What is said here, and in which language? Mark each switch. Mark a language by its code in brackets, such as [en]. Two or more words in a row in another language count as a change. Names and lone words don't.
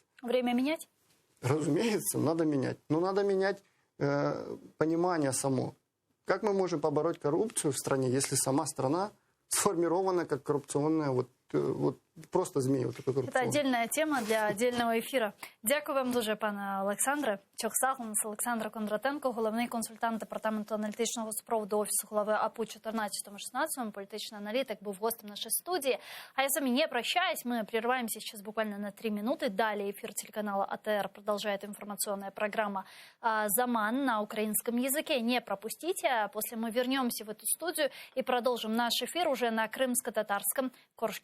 [ru] Время менять? Разумеется, надо менять. Но надо менять понимание само. Как мы можем побороть коррупцию в стране, если сама страна сформирована как коррупционная, вот просто змея. Вот такой Это отдельная тема для отдельного ефіру. [uk] Дякую вам дуже, пане Олександре. Чохсагунс Олександр Кондратенко, головний консультант Департаменту аналітичного супроводу Офісу голови АПУ 14-16, [ru] політичный аналитик, был гостем нашей студии. А я с вами не прощаюсь, мы прерываемся сейчас буквально на 3 минуты. Далее эфир телеканала АТР продолжает информационная программа «Заман» на украинском языке. Не пропустите, после мы вернемся в эту студию и продолжим наш эфир уже на крымско-татарском.